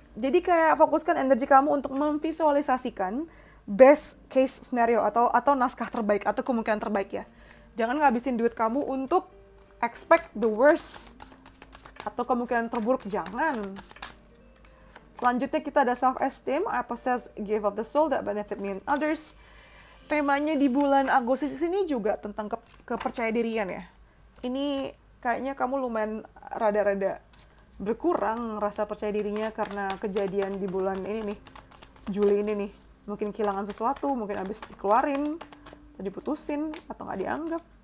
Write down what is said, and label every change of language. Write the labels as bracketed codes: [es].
[id] Jadi kayak fokuskan energi kamu untuk memvisualisasikan [en] best case scenario [id] atau naskah terbaik atau kemungkinan terbaik ya. Jangan ngabisin duit kamu untuk [en] expect the worst [id] atau kemungkinan terburuk, jangan. Selanjutnya kita ada self-esteem. [en] I possess gift of the soul that benefit me and others. [id] Temanya di bulan Agustus ini juga tentang kepercayaan ya. Ini kayaknya kamu lumayan rada-rada berkurang rasa percaya dirinya karena kejadian di bulan ini nih, Juli ini nih. Mungkin kehilangan sesuatu, mungkin habis dikeluarin, atau diputusin, atau nggak dianggap.